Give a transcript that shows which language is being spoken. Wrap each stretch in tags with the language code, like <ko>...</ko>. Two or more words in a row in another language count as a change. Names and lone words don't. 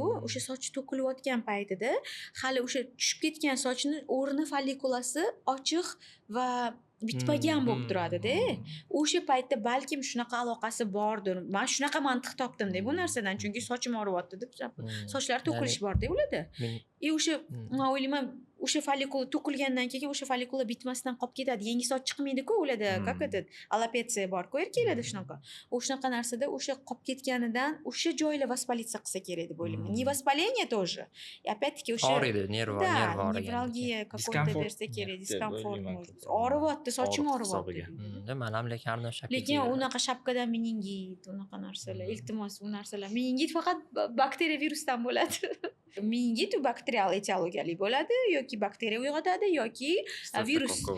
<uz>O'sha soch to'kilayotgan paytida hali o'sha tushib ketgan sochni o'rni follikulasi ochiq va bitmagan bo'lib turadi-da. O'sha paytda balkim shunaqa aloqasi bordir. Men shunaqa mantiq topdim-da bu narsadan, chunki sochim og'riyapti deb sochlar to'kilish bor-da ularda. O'sha men o'ylayman, o'sha follikula to'kilgandan keyin o'sha follikula bitmasdan qolib ketadi. Yangi soch chiqmaydi-ku ularda.</uz> <ru>Как это?</ru> <uz>Alopetsiya bor-ku erkaklarda shunaqa. O'shaqa narsada o'sha qolib ketganidan o'sha joylar vaspolitsiya qilsa kerak deb o'ylayman.</uz> <ru>Не воспаление тоже. И опять-таки o'sha</ru> <uz>og'riydi, nerv og'rigan. Nevralgiya какой-то bersa kerak, diskomfort. Og'riyapti, sochim og'riyapti. Men ham lekin har doim shapka Lekin unaqa shapkadan meningit, unaqa narsalar, iltimos u narsalar. Meningit faqat bakteriya virusdan bo'ladi. Meningit u bakterial etiologiyali bo'ladi yoki bakteriya uyg'otadi yoki virus.</uz>